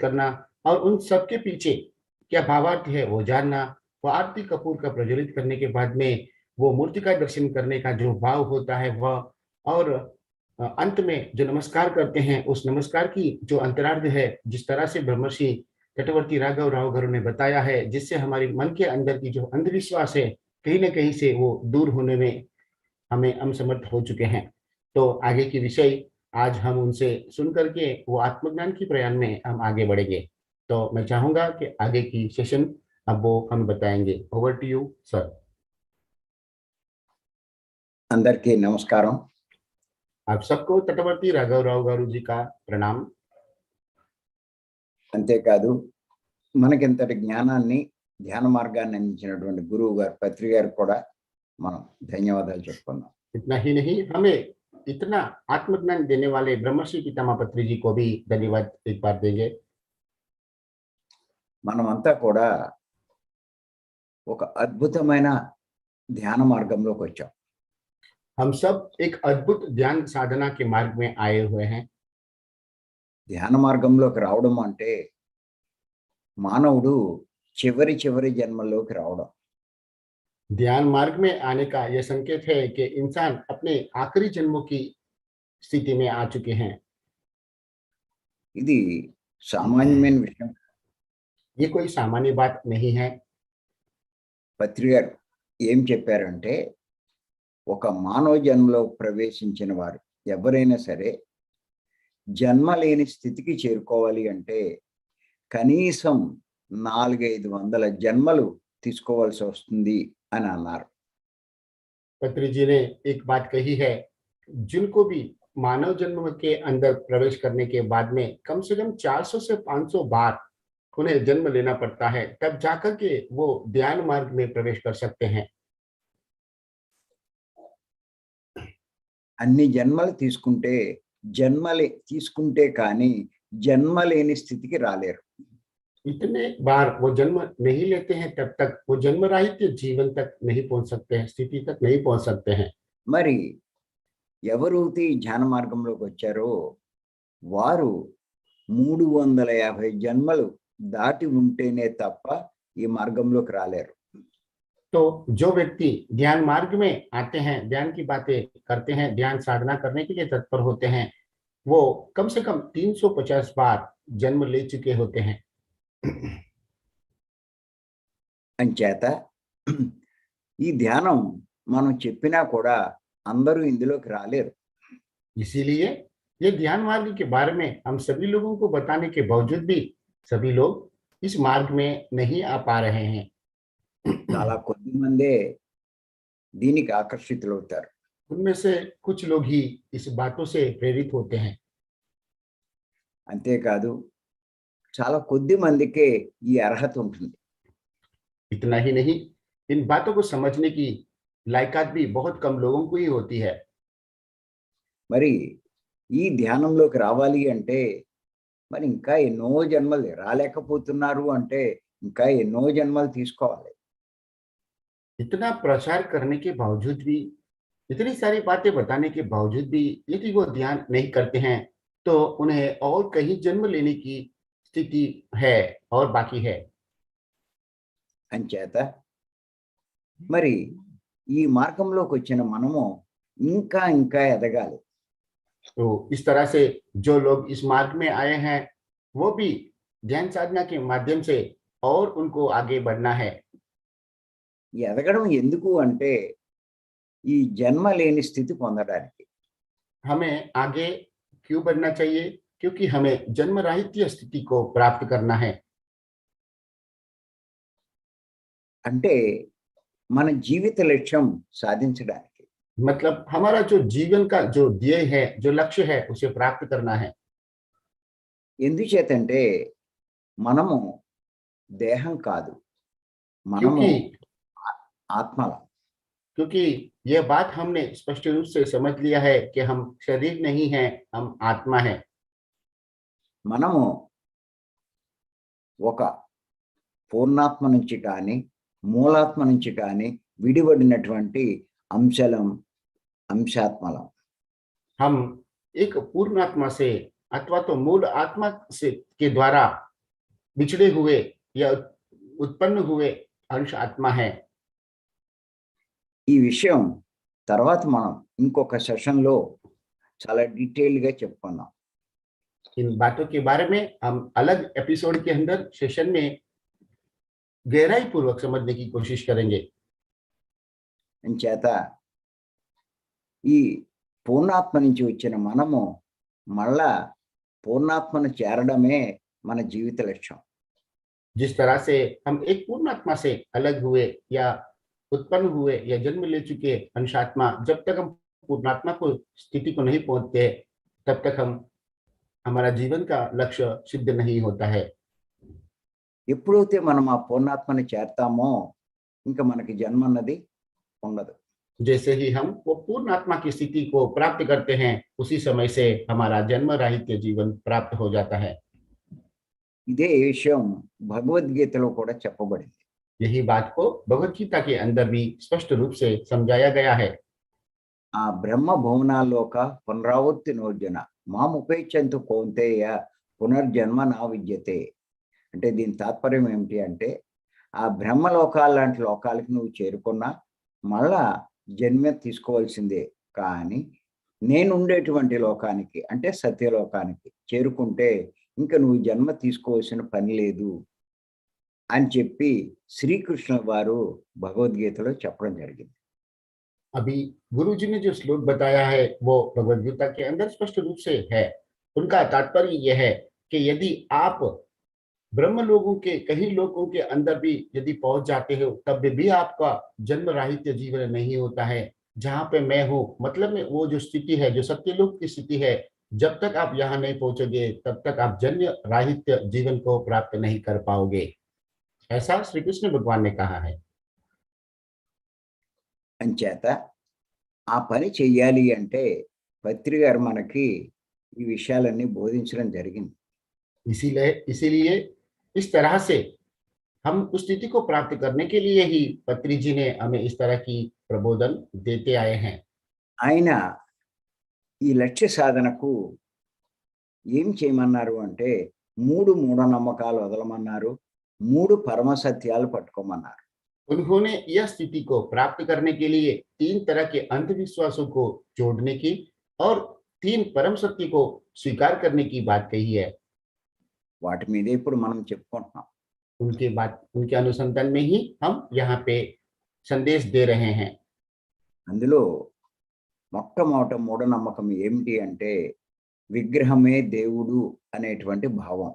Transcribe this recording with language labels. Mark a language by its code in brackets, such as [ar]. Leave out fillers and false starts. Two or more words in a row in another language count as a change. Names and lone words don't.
[hi] करना और उन सब के पीछे क्या भावार्थ है वो जानना, वो आरती कपूर का प्रज्वलित करने के बाद में वो मूर्ति का दर्शन करने का जो भाव होता है वह, और अंत में जो नमस्कार करते हैं उस नमस्कार की जो अंतरार्ध है, जिस तरह से ब्रह्मर्षि तटवर्ती राघव राव गरु ने बताया है, जिससे हमारी मन के अंदर की जो अंधविश्वास है कहीं ना कहीं से वो दूर होने में हम समर्थ हो चुके हैं। तो आगे की विषय आज हम उनसे सुन करके वो आत्मज्ञान की प्रयाण में हम आगे बढ़ेंगे। तो मैं चाहूंगा कि आगे की सेशन अब वो हम बताएंगे। [en] over to you sir. [te] అందరికీ నమస్కారం। [hi] आप सबको तटवर्ती राघव राव गारू जी का प्रणाम। [te] అంతేకాదు మనకి ఇంతటి జ్ఞానాన్ని ధ్యాన మార్గాన్ని అందించినటువంటి గురువు గారు పత్రి గారు కూడా మనం ధన్యవాదాలు చెప్పుకుందాం। [hi] इतना ही नहीं, हमें इतना आत्मज्ञान देने वाले ब्रह्मर्षि पितामह पत्री जी को भी धन्यवाद एक बार देंगे। [te] మనమంతా కూడా ఒక అద్భుతమైన ధ్యాన మార్గంలోకి వచ్చాం। [hi] हम सब एक अद्भुत ध्यान साधना के मार्ग में आए हुए हैं। [te] ధ్యాన మార్గంలోకి రావడం అంటే మానవుడు చివరి చివరి జన్మలోకి రావడం। [hi] ध्यान मार्ग में आने का यह संकेत है कि इंसान अपने आखिरी जन्मों की स्थिति में आ चुके हैं। [te] ఇది సామాన్యమైన విషయం। [hi] ये कोई सामान्य बात नहीं है। [te] పత్రి గారు ఏం చెప్పారంటే ఒక మానవ జన్మలో ప్రవేశించిన వారు ఎవరైనా సరే జన్మ లేని స్థితికి చేరుకోవాలి అంటే కనీసం 400-500 జన్మలు తీసుకోవాల్సి వస్తుంది అని అన్నారు। [hi] पत्री जी ने एक बात कही है, जिनको भी मानव जन्म के अंदर प्रवेश करने के बाद में कम से कम 400 से 500 बार उन्हें जन्म लेना पड़ता है, तब जाकर के वो ध्यान मार्ग में प्रवेश कर सकते हैं। [te] అన్ని జన్మలు తీసుకుంటే కానీ జన్మ లేని స్థితికి రాలేరు। [hi] इतने बार वो जन्म नहीं लेते हैं तब तक वो जन्मराहित्य जीवन तक नहीं पहुंच सकते हैं, स्थिति तक नहीं पहुंच सकते हैं। [te] మరి ఎవరైతే ధ్యాన మార్గంలోకి వచ్చారో వారు 350 జన్మలు దాటి ఉంటేనే తప్ప ఈ మార్గంలోకి రాలేరు। [hi] तो जो व्यक्ति ध्यान मार्ग में आते हैं, ध्यान की बातें करते हैं, ध्यान साधना करने के लिए तत्पर होते हैं, वो कम से कम 350 बार जन्म ले चुके होते हैं। [te] అంచేత ఈ ధ్యానం మనం చెప్పినా కూడా అందరూ ఇందులోకి రాలేరు। [hi] इसीलिए ये ध्यान मार्ग के बारे में हम सभी लोगों को बताने के बावजूद भी सभी लोग इस मार्ग में नहीं आ पा रहे हैं। [te] చాలా కొద్ది మందే దీనికి ఆకర్షితులవుతారు। [hi] उनमें से कुछ लोग ही इस बातों से प्रेरित होते हैं। [te] అంతేకాదు చాలా కొద్ది మందికే ఈ అర్హత ఉంటుంది। [hi] इतना ही नहीं, इन बातों को समझने की लायकात भी बहुत कम लोगों को ही होती है। [te] మరి ఈ ధ్యానంలోకి రావాలి అంటే మరి ఇంకా ఎన్నో జన్మలు రాలేకపోతున్నారు అంటే ఇంకా ఎన్నో జన్మలు తీసుకోవాలి। [hi] इतना प्रचार करने के बावजूद भी, इतनी सारी बातें बताने के बावजूद भी यदि वो ध्यान नहीं करते हैं तो उन्हें और कहीं जन्म लेने की स्थिति है और बाकी है। [te] అంచేత మరి ఈ మార్గంలోకి వచ్చిన మనము ఇంకా ఇంకా ఎదగాలి। [hi] तो इस तरह से जो लोग इस मार्ग में आए हैं वो भी ध्यान साधना के माध्यम से और उनको आगे बढ़ना है। [te] ఈ ఎదగడం ఎందుకు అంటే ఈ జన్మ లేని స్థితి పొందడానికి। [hi] हमें आगे क्यों बढ़ना चाहिए? क्योंकि हमें जन्म राहित्य स्थिति को प्राप्त करना है। [te] అంటే మన జీవిత లక్ష్యం సాధించడానికి. [hi] मतलब हमारा जो जीवन का जो ध्येय है, जो लक्ष्य है, उसे प्राप्त करना है। [te] ఎందుచేతంటే మనము దేహం కాదు, మనము [hi] क्योंकि [te] ఆత్మలం. [hi] क्योंकि यह बात हमने स्पष्ट रूप से समझ लिया है कि हम शरीर नहीं हैं, हम आत्मा हैं। [te] మనము ఒక పూర్ణాత్మ నుంచి కానీ మూలాత్మ నుంచి కానీ విడిపడినటువంటి అంశాత్మలం. [hi] हम एक पूर्ण आत्मा से अथवा तो मूल आत्मा से के द्वारा बिछड़े हुए या उत्पन्न हुए अंश आत्मा है। [te] ఈ విషయం తర్వాత మనం ఇంకొక సెషన్లో చాలా డీటెయిల్గా చెప్పుకుందాం. [hi] इन बातों के बारे में हम अलग एपिसोड के अंदर सेशन में गहराई पूर्वक समझने की कोशिश करेंगे। [te] అంచేత ఈ పూర్ణాత్మ నుంచి వచ్చిన మనము మళ్ళా పూర్ణాత్మను చేరడమే మన జీవిత లక్ష్యం. [hi] जिस तरह से हम एक पूर्ण आत्मा से अलग हुए या उत्पन्न हुए या जन्म ले चुके अंशात्मा, जब तक हम पूर्णात्मा को स्थिति को नहीं पहुंचते तब तक हमारा जीवन का लक्ष्य सिद्ध नहीं होता है। [te] ఎప్పుడైతే మనం ఆ పూర్ణాత్మని చేరతామో ఇంకా మనకి జన్మ అన్నది ఉండదు. [hi] जैसे ही हम वो पूर्ण आत्मा की स्थिति को प्राप्त करते हैं, उसी समय से हमारा जन्म राहित्य जीवन प्राप्त हो जाता है। [te] ఇదే విషయం భగవద్గీతలో కూడా చెప్పబడింది. [hi] यही बात को भगवत गीता के अंदर भी स्पष्ट रूप से समझाया गया है। [sa] ఆ బ్రహ్మ భువనాల్లోక పునరావృత్తి నోర్జున మాముపేక్షంతు కౌంతేయ పునర్జన్మ నా విద్యతే. [te] అంటే దీని తాత్పర్యం ఏమిటి అంటే, ఆ బ్రహ్మలోకాల లాంటి లోకాలకి నువ్వు చేరుకున్నా మళ్ళా జన్మ తీసుకోవాల్సిందే, కానీ నేను ఉండేటువంటి లోకానికి అంటే సత్యలోకానికి చేరుకుంటే ఇంకా నువ్వు జన్మ తీసుకోవాల్సిన పని లేదు అని చెప్పి శ్రీకృష్ణుల వారు భగవద్గీతలో చెప్పడం జరిగింది. [hi] अभी गुरु जी ने जो श्लोक बताया है वो भगवद गीता के अंदर स्पष्ट रूप से है। उनका तात्पर्य यह है कि यदि आप ब्रह्म लोगों के कहीं लोगों के अंदर भी यदि पहुंच जाते हो, तब भी आपका जन्म राहित्य जीवन नहीं होता है। जहां पे मैं हूं, मतलब में वो जो स्थिति है, जो सत्यलोक की स्थिति है, जब तक आप यहाँ नहीं पहुंचोगे तब तक आप जन्म राहित्य जीवन को प्राप्त नहीं कर पाओगे, ऐसा श्री कृष्ण भगवान ने कहा है। [te] అంచేత ఆ పని చెయ్యాలి అంటే పత్రి గారు మనకి ఈ విషయాలన్నీ బోధించడం జరిగింది. [hi] इसीलिए इस तरह से हम उस स्थिति को प्राप्त करने के लिए ही पत्री जी ने हमें इस तरह की प्रबोधन देते आए हैं। [te] ఆయన ఈ లక్ష్య సాధనకు ఏం చేయమన్నారు అంటే 3 మూఢనమ్మకాలు వదలమన్నారు, 3 పరమ సత్యాలు పట్టుకోమన్నారు. [hi] उन्होंने यह स्थिति को प्राप्त करने के लिए 3 तरह के अंधविश्वासों को जोड़ने की और 3 परम सत्य को स्वीकार करने की बात कही है। [te] వాటి మీదే ఇప్పుడు మనం చెప్పుకుంటున్నాం. [hi] उनके अनुसंधान में ही हम यहाँ पे संदेश दे रहे हैं। [te] అందులో మొట్టమొదట మూఢనమ్మకం ఏమిటి అంటే విగ్రహమే దేవుడు అనేటువంటి భావం.